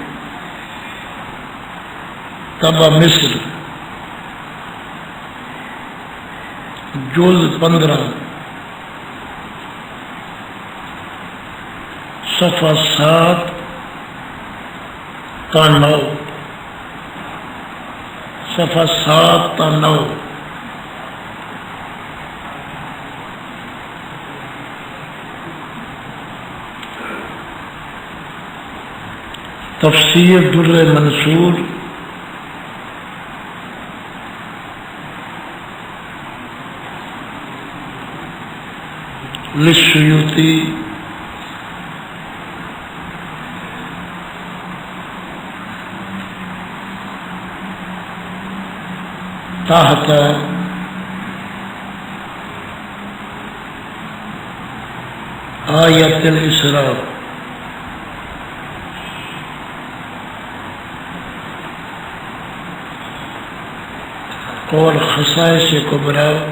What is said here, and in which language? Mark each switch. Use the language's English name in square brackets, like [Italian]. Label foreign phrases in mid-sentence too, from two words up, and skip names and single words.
[Urdu] تبا مصر جز 15 صفحہ 7 تا 9 صفحہ 7 تا 9 تفسیر در منصور للسیوطی تحت آیت الاسراء اور خصائص کبریٰ